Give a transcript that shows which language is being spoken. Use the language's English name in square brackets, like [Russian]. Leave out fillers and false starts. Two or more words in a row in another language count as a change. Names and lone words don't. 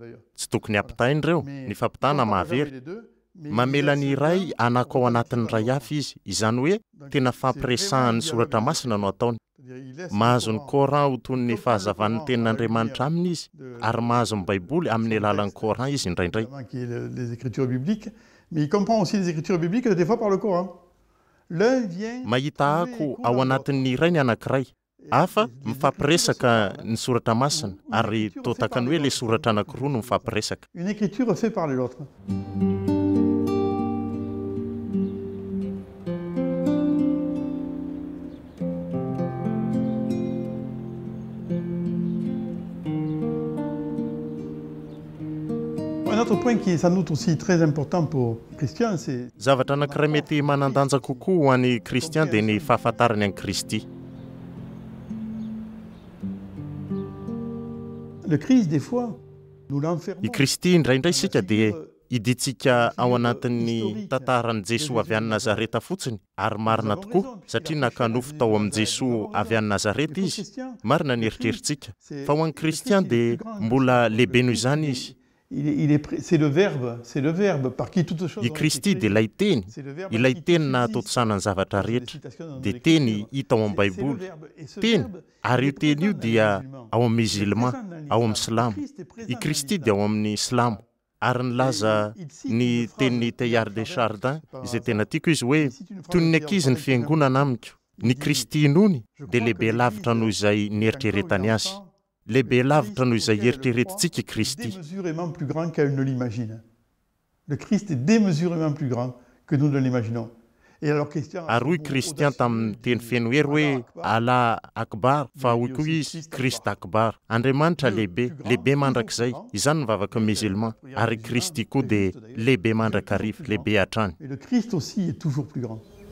[Malagasy] Tsy tokony hampitahiny ireo, ny fampitana mahavery. Mamela ny iray anako ao anatin'ny ray hafa izy, izany hoe tena fampiresahan'ny soratra masina no ataony. Mahazo ny Coran ho toy ny fahazavan'ny tenin'Andriamanitra aminy izy, ary mahazo ny Baiboly amin'ny alalan'ny Coran izy indraindray. [French] Les écritures bibliques, mais il comprend aussi les écritures bibliques des fois par le Coran. L'un vient... [Malagasy] Mahita ako ao anatin'ny iray ny anankiray. Hafa mifampiresaka ny soratra masina ary toa ny hoe le soratra anankiroa no mifampiresaka. [French] Une écriture fait parler l'autre. Un autre point qui est sans doute aussi très important pour Christian, c'est... [Malagasy] Zavatra anankiray mety manandanja kokoa ho an'ny Christian dia ny fahafantarany an'i Kristy. [French] Le Christ, des fois, nous l'enfermons. [Malagasy] I Kristy indraindray isika dia iditsika ao anatin'ny tantaran'i Jesosy avy any Nazareta fotsiny, ary marina tokoa satria nakanofo tao amin'i Jesosy avy any Nazareta izy. Marina ny eritrerintsika. Fa ho an'ny Christian dia mbola lehibe noho izany izy. [French] C'est le verbe par qui toutes choses. [Malagasy] I Kristy dia ilay teny nahatotosana ny zavatra rehetra, dia teny hita ao amin'ny Baiboly. Teny, ary io teny io dia ao amin'ny musulman, ao amin'ny silamo. I Kristy dia ao amin'ny silamo. Ary nilaza ny tenin'ny Teilhard de Chardin, izay tena tiako izy hoe toy ny ankizy ny fiangonana amiko. Ny Kristy inony dia lehibe lavitra noho izay nieritreretany azy. Lehibe lavitra noho izay eritreretintsika Kristy. [French] Démesurément plus grand qu'elle ne l'imagine. Le Christ est démesurément plus grand que nous ne l'imaginons. Et alors Christian... [Malagasy] Ary hoy Christian tamin'ny teny feno hery hoe [Arabic] Allah Akbar, [Malagasy] fa hoy koa izy Christ Akbar. Andriamanitra lehibe mandrakizay. Izany mivavaka musulman. Ary Kristy koa dia lehibe mandrakariva, lehibe hatrany. [French] Et le Christ aussi est toujours plus grand.